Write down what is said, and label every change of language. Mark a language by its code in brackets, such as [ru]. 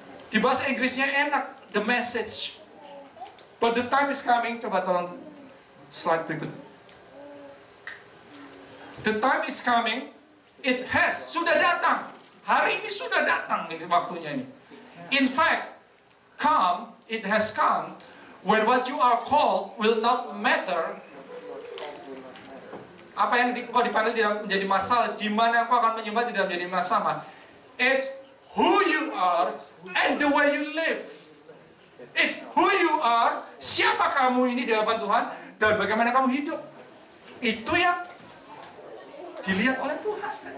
[id] Di bahasa Inggrisnya enak, [en] the message. But the time is coming. [id] Coba tolong slide berikut. [en] The time is coming. It has, [id] sudah datang. Hari ini sudah datang waktunya ini. [en] In fact, it has come when what you are called will not matter. [id] Apa yang kau dipanggil tidak menjadi masalah, di mana kau akan menyembah tidak menjadi masalah. [en] It's who you are and the way you live. It's who you are, [id] siapa kamu ini di hadapan Tuhan, dan bagaimana kamu hidup. Itu yang dilihat oleh Tuhan.